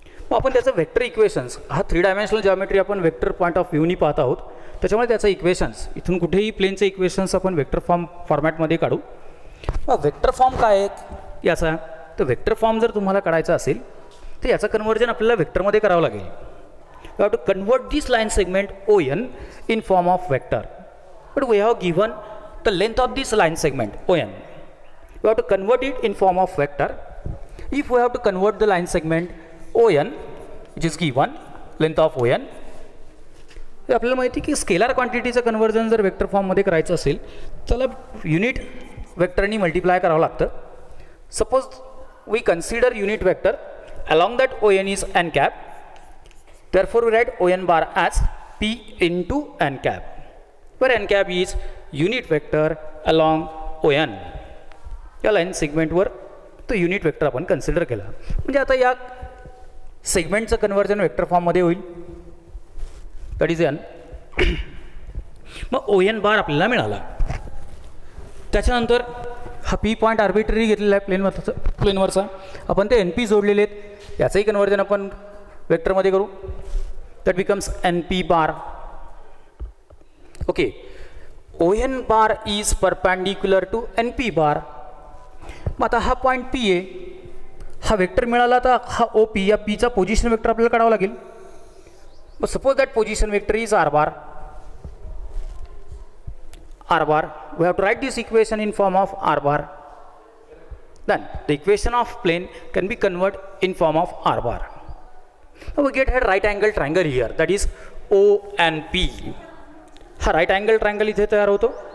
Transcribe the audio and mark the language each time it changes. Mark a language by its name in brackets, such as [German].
[Marathi] मग आपण त्याचं वेक्टर इक्वेशन्स, हा 3 डायमेन्शनल जॉमेट्री आपण वेक्टर पॉईंट ऑफ व्ह्यूनी पाहत आहोत, त्याच्यामुळे त्याचं इक्वेशन्स इथून कुठेही प्लेनचे इक्वेशन्स आपण वेक्टर फॉर्मॅटमध्ये काढू. मग वेक्टर फॉर्म काय आहे याचा? तर वेक्टर फॉर्म जर तुम्हाला काढायचा असेल तर याचं कन्वर्जन आपल्याला वेक्टरमध्ये करावं लागेल. [English] We have to convert this line segment ON in form of vector. But we have given the length of this line segment ON. We have to convert it in form of vector. If we have to convert the line segment ON which is given length of ON. [Marathi] आपल्याला माहिती की scalar क्वांटिटीचं conversion जर vector फॉर्ममध्ये करायचं असेल त्याला unit वेक्टरनी multiply करावं लागतं. [English] Suppose we consider unit vector along that ON is n cap. Therefore we write ON bar as P into n cap, where n cap is unit vector along ON. [Marathi] या line सेगमेंटवर तो unit vector आपण consider केला. म्हणजे आता या सेगमेंटचं conversion vector फॉर्ममध्ये होईल, [English] That is n. [Marathi] मग ON बार आपल्याला मिळाला. त्याच्यानंतर हा P पॉईंट आर्बिटरी घेतलेला आहे प्लेनवरचा. आपण ते NP जोडलेले आहेत, याचंही कन्वर्जन आपण वेक्टरमध्ये करू. [English] That becomes NP bar. Okay, ON bar is perpendicular to NP bar. [Marathi] मग आता हा पॉईंट P आहे, हा वेक्टर मिळाला तर हा ओ पी, या पीचा पोझिशन वेक्टर आपल्याला काढावा लागेल. [English] But suppose that position vector is r bar. We have to write this equation in form of r bar. Then the equation of plane can be converted in form of r bar. Now we get a right angle triangle here, that is O and P. [Marathi] हा right angle triangle इथे तयार होतो.